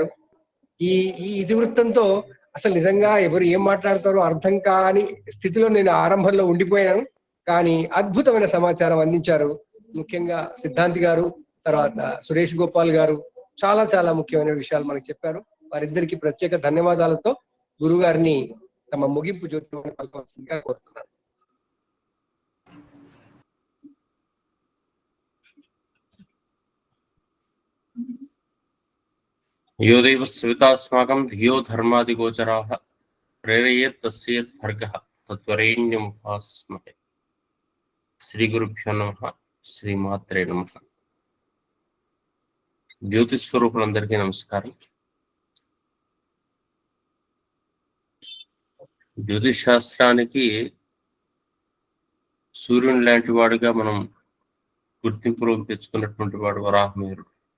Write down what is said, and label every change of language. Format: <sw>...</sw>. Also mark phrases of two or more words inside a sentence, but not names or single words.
<te>ఈ ఇతివృత్తంతో అసలు నిజంగా ఎవరు ఏం మాట్లాడతారో అర్థం కాని స్థితిలో నేను ఆరంభంలో ఉండిపోయాను, కానీ అద్భుతమైన సమాచారం అందించారు. ముఖ్యంగా సిద్ధాంతి గారు, తర్వాత సురేష్ గోపాల్ గారు చాలా చాలా ముఖ్యమైన విషయాలు మనకు చెప్పారు. వారిద్దరికి ప్రత్యేక ధన్యవాదాలతో గురువు గారిని తమ ముగింపు జ్యోతిర్వాణి పలకవలసిందిగా కోరుతున్నాను.</te> <sa>यो देव स्वितास्माकं धियो धर्मादिगोचराः प्रेरयेत् तस्येत् भर्गः तत्वरेण्यमुपास्महे। శ్రీ గురుభ్యో నమః. శ్రీమాత్రే నమః.</sa> <te>జ్యోతిష్ స్వరూపులందరికీ నమస్కారం. జ్యోతిష్ శాస్త్రానికి సూర్యుని లాంటి వాడుగా మనం గుర్తింపులోకి తెచ్చుకున్నటువంటి వాడు వరాహమిహిరుడు.</te>